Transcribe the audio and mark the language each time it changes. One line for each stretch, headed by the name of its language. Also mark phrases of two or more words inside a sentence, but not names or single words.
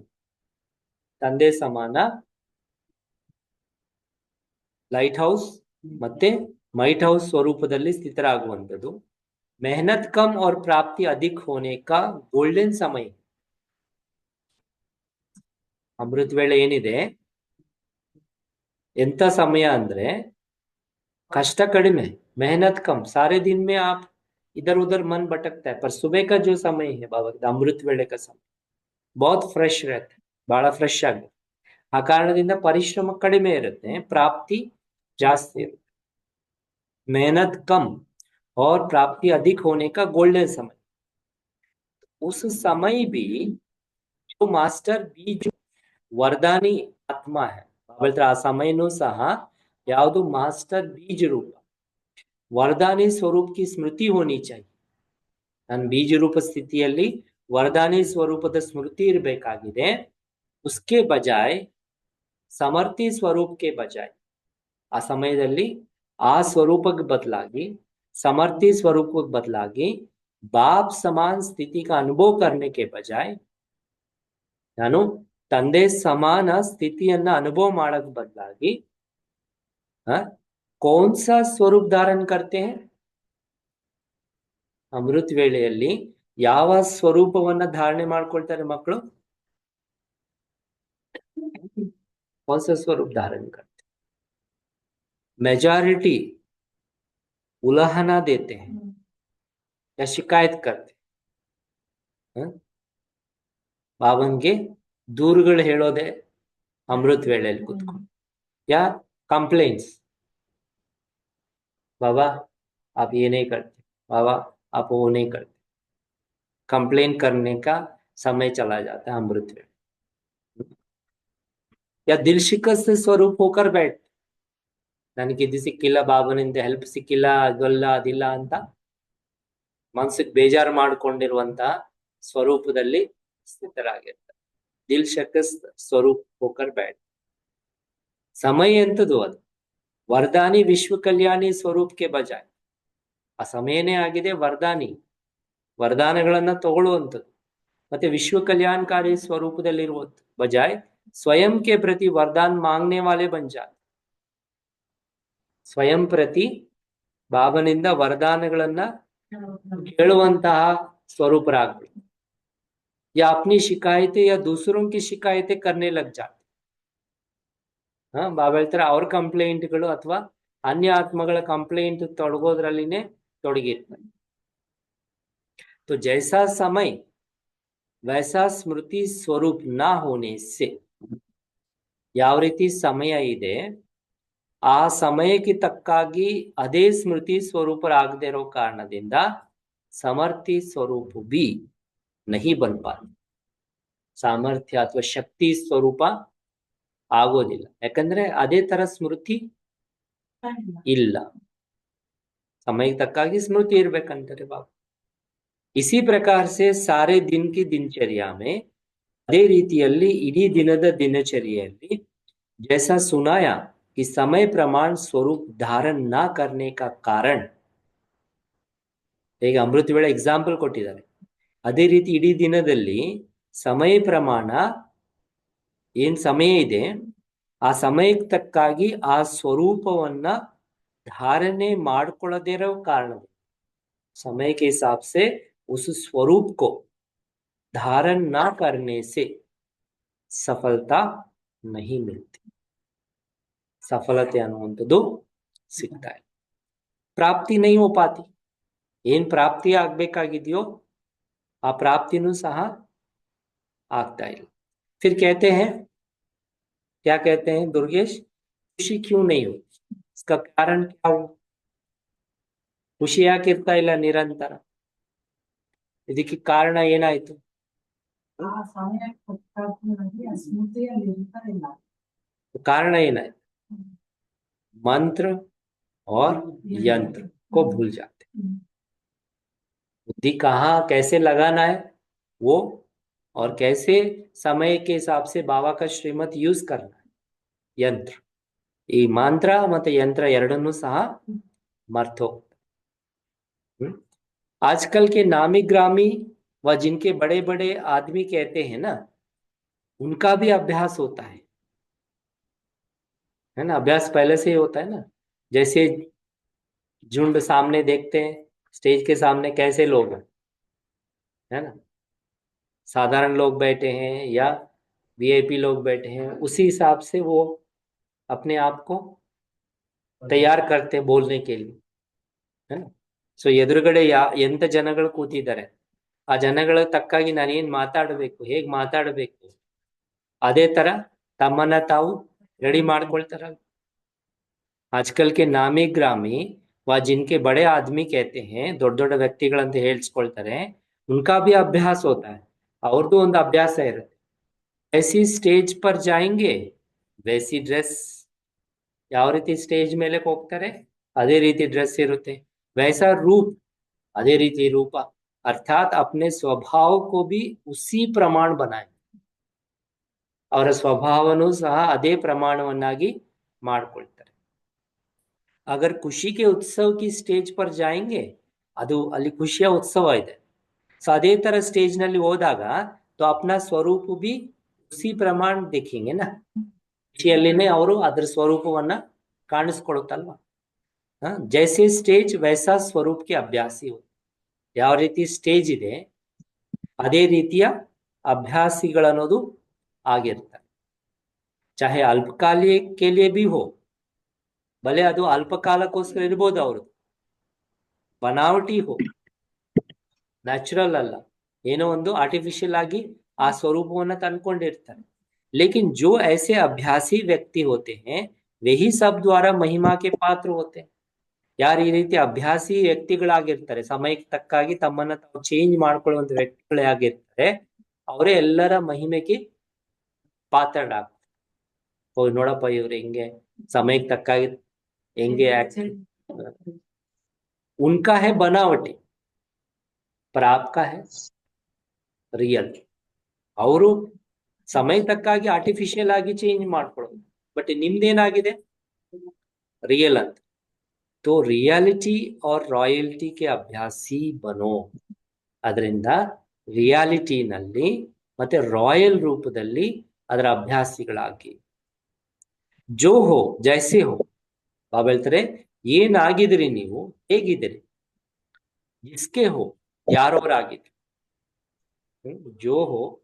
Kannada: ತಂದೆ ಸಮಾನ ಲೈಟ್ ಹೌಸ್ ಮತ್ತೆ ಮೈಟ್ ಹೌಸ್ ಸ್ವರೂಪದಲ್ಲಿ ಸ್ಥಿತರಾಗುವಂಥದ್ದು.
Hindi: मेहनत कम और प्राप्ति अधिक होने का गोल्डन समय.
Kannada: ಅಮೃತ ವೇಳೆ ಏನಿದೆ ಎಂತ ಸಮಯ ಅಂದ್ರೆ ಕಷ್ಟ ಕಡಿಮೆ,
Hindi: मेहनत कम, सारे दिन में आप इधर उधर मन भटकता है, पर सुबह का जो समय है बाबा अमृत वेले का समय बहुत फ्रेश रहता है,
Kannada: ಬಹಳ ಫ್ರೆಶ್ ಆಗುತ್ತೆ. ಆ ಕಾರಣದಿಂದ ಪರಿಶ್ರಮ ಕಡಿಮೆ ಇರುತ್ತೆ, ಪ್ರಾಪ್ತಿ ಜಾಸ್ತಿ ಇರುತ್ತೆ.
Hindi: मेहनत कम और प्राप्ति अधिक होने का गोल्डन समय. उस समय भी जो
Kannada: ಮಾಸ್ಟರ್ ಬೀಜ ವರದಾನಿ ಆತ್ಮ है ಹೇಳ್ತಾರೆ ಆ ಸಮಯನೂ ಸಹ ಯಾವುದು ಮಾಸ್ಟರ್ ಬೀಜ ರೂಪ
Hindi: वरदानी स्वरूप की स्मृति होनी चाहिए
Kannada: ನಾನು ಬೀಜ ರೂಪ ಸ್ಥಿತಿಯಲ್ಲಿ ವರದಾನಿ ಸ್ವರೂಪದ ಸ್ಮೃತಿ ಇರಬೇಕಾಗಿದೆ
Hindi: उसके बजाय
Kannada: ಸಮರ್ಥಿ ಸ್ವರೂಪಕ್ಕೆ ಬಜಾಯ್ ಆ ಸಮಯದಲ್ಲಿ ಆ ಸ್ವರೂಪಕ್ಕೆ ಬದಲಾಗಿ समर्थी स्वरूपಕ್ಕೆ ಬದಲಾಗಿ
Hindi: बाप समान स्थिति का अनुभव करने के बजाय
Kannada: ನಾನು ತಂದೆ ಸಮಾನ ಸ್ಥಿತಿಯನ್ನ ಅನುಭವ ಮಾಡಕ್ ಬದಲಾಗಿ
Hindi: कौन सा स्वरूप धारण करते हैं
Kannada: ಅಮೃತ ವೇಳೆಯಲ್ಲಿ ಯಾವ ಸ್ವರೂಪವನ್ನ ಧಾರಣೆ ಮಾಡ್ಕೊಳ್ತಾರೆ ಮಕ್ಕಳು
Hindi: कौन सा स्वरूप धारण करते मेजॉरिटी उलाहना देते हैं या शिकायत करते
Kannada: ಬಾಬನ್ಗೆ ದೂರುಗಳು ಹೇಳೋದೆ ಅಮೃತ ವೇಳೆಯಲ್ಲಿ ಕೂತ್ಕೊಂಡು
Hindi: या कंप्लेंट्स बाबा आप ये नहीं करते बाबा आप वो नहीं करते कंप्लेन करने का समय चला जाता है अमृत वेले या दिल शिकस्त स्वरूप होकर बैठ
Kannada: ನನಗೆ ಇದು ಸಿಕ್ಕಿಲ್ಲ ಬಾಬನಿಂದ ಹೆಲ್ಪ್ ಸಿಕ್ಕಿಲ್ಲ ಅದಲ್ಲ ಅದಿಲ್ಲ ಅಂತ ಮನಸ್ಸಿಗೆ ಬೇಜಾರು ಮಾಡಿಕೊಂಡಿರುವಂತ ಸ್ವರೂಪದಲ್ಲಿ ಸ್ಥಿತರಾಗಿರ್ತಾರೆ
Hindi: दिल शिकस्त स्वरूप होकर बैठ समय
Kannada: ಎಂತದು ಅದು ವರದಾನಿ ವಿಶ್ವ ಕಲ್ಯಾಣಿ ಸ್ವರೂಪಕ್ಕೆ ಬಜಾಯ್ ಆ ಸಮಯನೇ ಆಗಿದೆ ವರದಾನಿ ವರದಾನಗಳನ್ನ ತಗೊಳ್ಳುವಂಥದ್ದು ಮತ್ತೆ ವಿಶ್ವ ಕಲ್ಯಾಣಕಾರಿ ಸ್ವರೂಪದಲ್ಲಿರುವ ಬಜಾಯ್
Hindi: स्वयं के प्रति वरदान मांगने वाले बन जाते
Kannada: ಸ್ವಯಂ ಪ್ರತಿ ಬಾಬನಿಂದ ವರದಾನಗಳನ್ನ ಕೇಳುವಂತಹ ಸ್ವರೂಪರಾಗ್ಬಿಡಿ
Hindi: या अपनी शिकायतें या दूसरों की शिकायतें करने लग जाते
Kannada: ಬಾಬಾ ಹೇಳ್ತಾರೆ ಅವ್ರ ಕಂಪ್ಲೇಂಟ್ಗಳು ಅಥವಾ ಅನ್ಯ ಆತ್ಮಗಳ ಕಂಪ್ಲೇಂಟ್ ತೊಡಗೋದ್ರಲ್ಲಿನೇ ತೊಡಗಿರ್ತಾರೆ
Hindi: तो जैसा समय वैसा स्मृति स्वरूप ना होने से
Kannada: ಯಾವ ರೀತಿ ಸಮಯ ಇದೆ ಆ ಸಮಯಕ್ಕೆ ತಕ್ಕಾಗಿ ಅದೇ ಸ್ಮೃತಿ ಸ್ವರೂಪರಾಗದೇ ಇರೋ ಕಾರಣದಿಂದ ಸಮರ್ಥಿ ಸ್ವರೂಪ
Hindi: भी नहीं बन पाते
Kannada: ಸಾಮರ್ಥ್ಯ ಅಥವಾ ಶಕ್ತಿ ಸ್ವರೂಪ ಆಗೋದಿಲ್ಲ ಯಾಕಂದ್ರೆ ಅದೇ ತರ ಸ್ಮೃತಿ ಇಲ್ಲ ಸಮಯಕ್ಕೆ ತಕ್ಕಾಗಿ ಸ್ಮೃತಿ ಇರ್ಬೇಕಂತಾರೆ ಬಾಬಾ
Hindi: इसी प्रकार से सारे दिन की दिनचर्या में
Kannada: ಅದೇ ರೀತಿಯಲ್ಲಿ ಇಡೀ ದಿನದ ದಿನಚರಿಯಲ್ಲಿ
Hindi: जैसा सुनाया कि समय प्रमाण स्वरूप धारण ना करने का कारण
Kannada: ಈಗ ಅಮೃತ ವೇಳೆ ಎಕ್ಸಾಂಪಲ್ ಕೊಟ್ಟಿದ್ದಾರೆ ಅದೇ ರೀತಿ ಇಡೀ ದಿನದಲ್ಲಿ ಸಮಯ ಪ್ರಮಾಣ ಏನ್ ಸಮಯ ಇದೆ ಆ ಸಮಯಕ್ಕೆ ತಕ್ಕಾಗಿ ಆ ಸ್ವರೂಪವನ್ನ ಧಾರಣೆ ಮಾಡ್ಕೊಳ್ಳದೇ ಇರೋ ಕಾರಣ
Hindi: समय के हिसाब से उस स्वरूप को धारण ना करने से सफलता नहीं मिलती सफलते
Kannada: ಅನ್ನುವಂಥದ್ದು ಸಿಗ್ತಾ ಇಲ್ಲ ಪ್ರಾಪ್ತಿ
Hindi: नहीं हो पाती
Kannada: ಏನ್ ಪ್ರಾಪ್ತಿ ಆಗ್ಬೇಕಾಗಿದೆಯೋ ಆ ಪ್ರಾಪ್ತಿನೂ ಸಹ ಆಗ್ತಾ ಇಲ್ಲ
Hindi: फिर कहते हैं क्या कहते हैं दुर्गेश खुशी क्यों नहीं होती इसका कारण क्या हो
Kannada: ಖುಷಿ ಯಾಕಿರ್ತಾ ಇಲ್ಲ ನಿರಂತರ ಇದಕ್ಕೆ ಕಾರಣ ಏನಾಯ್ತು
Hindi: कारण ಏನಾಯ್ತು मंत्र और यंत्र को भूल जाते बुद्धि कहाँ कैसे लगाना है वो और कैसे समय के हिसाब से बाबा का श्रीमत यूज करना है यंत्र
Kannada: ಈ ಮಂತ್ರ ಮತ್ತೆ ಯಂತ್ರ ಎರಡನ್ನೂ ಸಹ ಮರ್ತು
Hindi: आजकल के नामी ग्रामी व जिनके बड़े बड़े आदमी कहते हैं ना उनका भी अभ्यास होता है ना अभ्यास पहले से ही होता है ना जैसे झुंड सामने देखते हैं स्टेज के सामने कैसे लोग हैं है ना साधारण लोग बैठे हैं या वीआईपी लोग बैठे हैं उसी हिसाब से वो अपने आप को तैयार करते हैं बोलने के लिए है ना
Kannada: ಸೊ ಎದುರುಗಡೆ ಎಂತ ಜನಗಳು ಕೂತಿದ್ದಾರೆ ಆ ಜನಗಳ ತಕ್ಕಾಗಿ ನಾನೇನ್ ಮಾತಾಡಬೇಕು ಹೇಗ್ ಮಾತಾಡಬೇಕು ಅದೇ ತರ ತಮ್ಮನ್ನ ತಾವು ರೆಡಿ ಮಾಡ್ಕೊಳ್ತಾರ
Hindi: आजकल के नामी ग्रामी व जिनके बड़े आदमी कहते हैं
Kannada: ದೊಡ್ಡ ದೊಡ್ಡ ವ್ಯಕ್ತಿಗಳಂತ ಹೇಳ್ಸ್ಕೊಳ್ತಾರೆ
Hindi: उनका भी अभ्यास होता है
Kannada: ಅವ್ರದ್ದು ಒಂದು ಅಭ್ಯಾಸ ಇರುತ್ತೆ
Hindi: ऐसी स्टेज पर जाएंगे वैसी ड्रेस
Kannada: ಯಾವ ರೀತಿ ಸ್ಟೇಜ್ ಮೇಲೆ ಹೋಗ್ತಾರೆ ಅದೇ ರೀತಿ ಡ್ರೆಸ್ ಇರುತ್ತೆ
Hindi: वैसा रूप
Kannada: ಅದೇ ರೀತಿ ರೂಪ
Hindi: अर्थात अपने स्वभाव को भी उसी प्रमाण बनाए
Kannada: ಅವರ ಸ್ವಭಾವನೂ ಸಹ ಅದೇ ಪ್ರಮಾಣವನ್ನಾಗಿ ಮಾಡ್ಕೊಳ್ತಾರೆ
Hindi: अगर खुशी के उत्सव की स्टेज पर जाएंगे
Kannada: ಅದು ಅಲ್ಲಿ ಖುಷಿಯ ಉತ್ಸವ ಇದೆ ಸೊ ಅದೇ ತರ ಸ್ಟೇಜ್ ನಲ್ಲಿ ಹೋದಾಗ
Hindi: तो अपना स्वरूप भी उसी प्रमाण देखेंगे ना
Kannada: ಖುಷಿಯಲ್ಲಿನೇ ಅವರು ಅದರ ಸ್ವರೂಪವನ್ನ ಕಾಣಿಸ್ಕೊಳ್ಳುತ್ತಲ್ವಾ
Hindi: जैसे स्टेज वैसा स्वरूप के अभ्यासी हो
Kannada: ಯಾವ ರೀತಿ ಸ್ಟೇಜ್ ಇದೆ ಅದೇ ರೀತಿಯ ಅಭ್ಯಾಸಿಗಳನ್ನೋದು ಆಗಿರ್ತಾರೆ
Hindi: चाहे अल्पकाली के लिए भी हो भले
Kannada: ಅದು ಅಲ್ಪಕಾಲಕ್ಕೋಸ್ಕರ ಇರಬಹುದು ಅವರು बनावटी हो ನ್ಯಾಚುರಲ್ ಅಲ್ಲ ಏನೋ ಒಂದು ಆರ್ಟಿಫಿಷಿಯಲ್ ಆಗಿ ಆ ಸ್ವರೂಪವನ್ನ ತಂದ್ಕೊಂಡಿರ್ತಾರೆ
Hindi: लेकिन जो ऐसे अभ्यासी व्यक्ति होते हैं वही सब द्वारा महिमा के पात्र होते हैं
Kannada: ಯಾರು ಈ ರೀತಿ ಅಭ್ಯಾಸಿ ವ್ಯಕ್ತಿಗಳಾಗಿರ್ತಾರೆ ಸಮಯಕ್ಕೆ ತಕ್ಕಾಗಿ ತಮ್ಮನ್ನ ತಾವು ಚೇಂಜ್ ಮಾಡ್ಕೊಳ್ಳುವಂತ ವ್ಯಕ್ತಿಗಳೇ ಆಗಿರ್ತಾರೆ ಅವರೇ ಎಲ್ಲರ ಮಹಿಮೆಗೆ ಪಾತ್ರರಾಗ್ತಾರೆ ಓ ನೋಡಪ್ಪ ಇವ್ರು ಹೆಂಗೆ ಸಮಯಕ್ಕೆ ತಕ್ಕಾಗಿ ಹೆಂಗೆ
Hindi: उनका है बनावटी पर आपका है रियल
Kannada: ಅವರು ಸಮಯ ತಕ್ಕಾಗಿ ಆರ್ಟಿಫಿಷಿಯಲ್ ಆಗಿ ಚೇಂಜ್ ಮಾಡ್ಕೊಳ್ಳೋದು ಬಟ್ ನಿಮ್ದೇನಾಗಿದೆ रियल ಅಂತ
Hindi: तो रियलिटी और रॉयल्टी के अभ्यासी बनो
Kannada: ಅದರಿಂದ ರಿಯಾಲಿಟಿನಲ್ಲಿ ಮತ್ತೆ ರಾಯಲ್ ರೂಪದಲ್ಲಿ ಅದರ ಅಭ್ಯಾಸಿಗಳಾಗಿ
Hindi: जो हो जैसे हो
Kannada: ಬಾಬಾ ಹೇಳ್ತಾರೆ ಏನಾಗಿದ್ರಿ ನೀವು ಹೇಗಿದ್ದೀರಿ
Hindi: जिसके हो
Kannada: ಯಾರವರಾಗಿದ್ರಿ
Hindi: जो हो